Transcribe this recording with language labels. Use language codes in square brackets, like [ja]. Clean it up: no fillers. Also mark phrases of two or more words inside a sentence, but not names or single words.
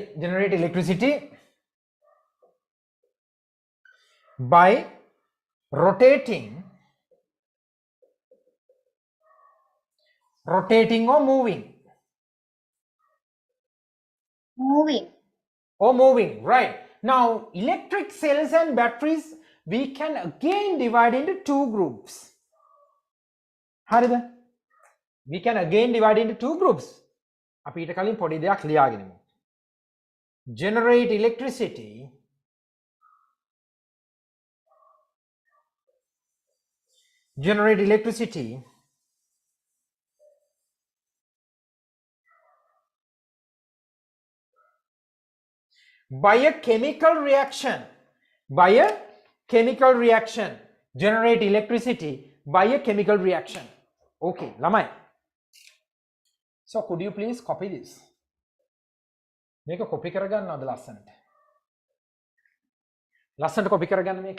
[en] Generate electricity by rotating or moving. Moving, right. Now electric cells and batteries we can again divide into two groups. [si] හරිද? [en] We can again divide into two groups. [si] අපි ඊට කලින් පොඩි දෙයක් ලියාගෙනමු. [en] Generate electricity by a chemical reaction. Generate electricity by a chemical reaction. Okay, lamai. So could you please copy this? [si] මේක copy කරගන්නවද ලස්සනට copy කරගන්න මේක.